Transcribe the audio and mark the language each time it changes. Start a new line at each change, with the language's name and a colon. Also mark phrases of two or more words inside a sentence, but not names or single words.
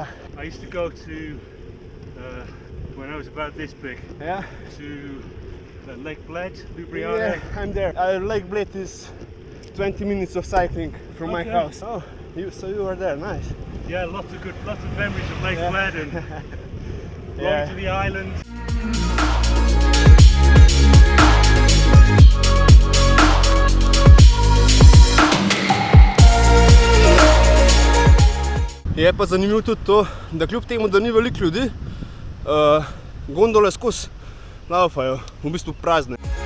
English: I used to go to, when I was about this big, Yeah? to Lake Bled, Ljubljana. Yeah, I'm there. Lake Bled is 20 minutes of cycling from my house. Oh, so you were there, nice. Yeah, lots of memories of Lake Bled and going to the island.
Slovenian: Je pa zanimivo tudi to, da kljub temu, da ni veliko ljudi, gondole skozi laufajo, v bistvu prazne.